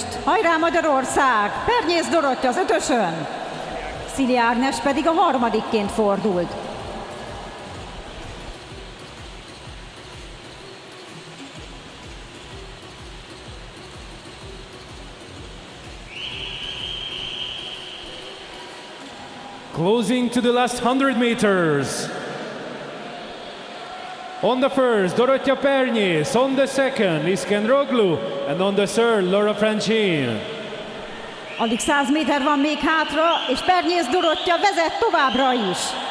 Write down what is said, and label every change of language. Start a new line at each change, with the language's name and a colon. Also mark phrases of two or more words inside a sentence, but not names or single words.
Hungarian: Hajrá Magyarország! Pernyész Dorottya az 5-ösön. Szili Ágnes pedig a 3-ként fordult.
English: Closing to the last 100 meters. On the first, Dorottya Pernyész. On the second, Iskandaroglu. And on the third, Laura Francine.
Hungarian: Alig 100 méter van még hátra, és Pernyész Dorottya vezet továbbra is.